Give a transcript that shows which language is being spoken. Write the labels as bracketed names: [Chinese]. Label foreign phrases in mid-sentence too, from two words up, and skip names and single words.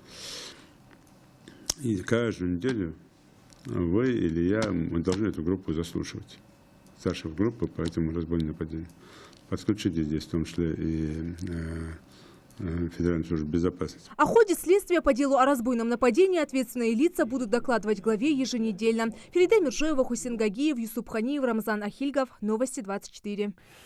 [Russian] И каждую неделю вы или я, мы должны эту группу заслушивать. Старшую группу по этому разбойному нападению. Подключите здесь в том числе и Федеральную службу безопасности. О ходе следствия по делу о разбойном нападении ответственные лица будут докладывать главе еженедельно. Ферида Миржоева, Хусейн Гагиев, Юсуп Ханиев, Рамзан Ахильгов. Новости 24.